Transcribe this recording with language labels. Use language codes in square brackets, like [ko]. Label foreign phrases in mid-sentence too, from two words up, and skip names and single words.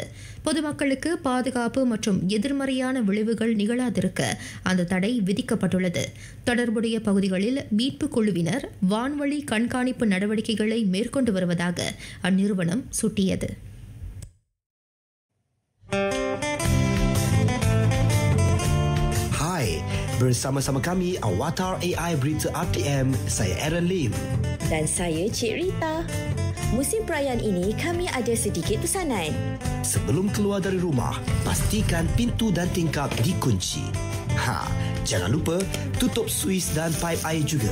[ta] பொதுமக்களுக்கு பாதுகாப்பு மற்றும் எதிர்மறையான விளைவுகள் நிகழாதிருக்க அந்த தடை விதிக்கப்பட்டுள்ளது. தொடர்புடைய பகுதிகளில் மீட்புக் குழுவினர் வான்வழி கண்காணிப்பு நடவடிக்கைகளை மேற்கொண்டு வருவதாக அந்நிறுவனம் சுட்டியது. [ms] Hi, Bersama-sama kami Awatar AI Berita RTM, saya Aaron Lim. Dan saya Cik Rita. Musim perayaan ini kami ada sedikit pesanan. Sebelum keluar dari rumah, pastikan pintu dan tingkap dikunci. Jangan lupa tutup suis dan paip air juga.